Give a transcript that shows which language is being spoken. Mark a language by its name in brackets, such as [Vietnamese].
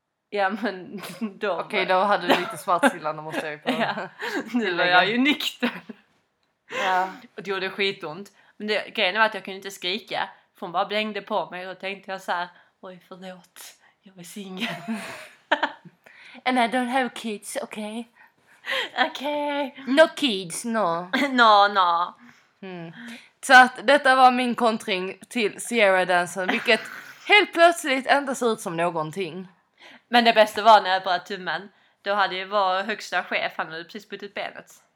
[Swedish] Ja, men då... Okej, okay, då hade du lite smärtsidande, måste jag ju på. Ja, nu var jag ju nykter. Ja. Och det gjorde skitont. Men det, grejen var att jag kunde inte skrika. För hon bara blängde på mig. Och då tänkte jag så här: oj, förlåt. Jag är single. [English] And I don't have kids, okay? Okay. No kids, no. No, no. [Swedish] Så att detta var min kontring till Sierra Dansen. Vilket helt plötsligt inte ser ut som någonting. Men det bästa var när jag bröt tummen. Då hade ju vår högsta chef, han hade precis bytt ut benet.